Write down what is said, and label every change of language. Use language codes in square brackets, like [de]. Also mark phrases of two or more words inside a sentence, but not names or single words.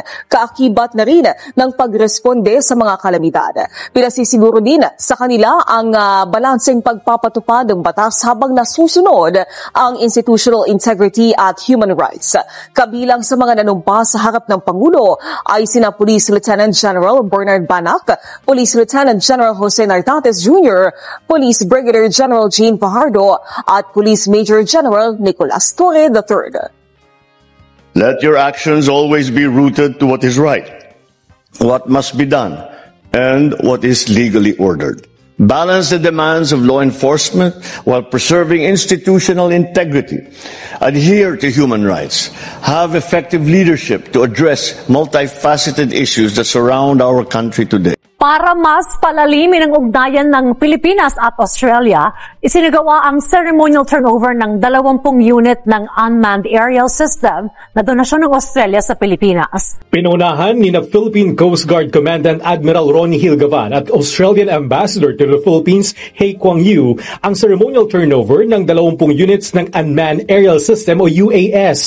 [tl] Kaakibat na rin ng pagresponde sa mga kalamidad. Pinasisiguro din sa kanila ang balanseng pagpapatupad ng batas habang nasusunod ang [en] institutional integrity [tl] at [en] human rights. [tl] Kabilang sa mga nanumpa sa harap ng Pangulo ay sina Police Lieutenant General Bernard Banac, Police Lieutenant General Jose Nartates Jr., Police Brigadier General Jean Fajardo at Police Major General Nicolas Torre III. [en] Let your actions always be rooted to what is right, what must be done, and what is legally ordered. Balance the demands of law enforcement while preserving institutional integrity. Adhere to human rights. Have effective leadership to address multifaceted issues that surround our country today. [tl] Para mas palalimin ang ugnayan ng Pilipinas at Australia, isinagawa ang [en] ceremonial turnover [tl] ng 20 unit ng [en] Unmanned Aerial System [tl] na donasyon ng Australia sa Pilipinas. Pinunahan ni Philippine Coast Guard Commandant Admiral Ronnie Hilgavan at Australian Ambassador to the Philippines, He Kuang-yu, ang [en] ceremonial turnover [tl] ng 20 units ng [en] Unmanned Aerial System [tl] o UAS.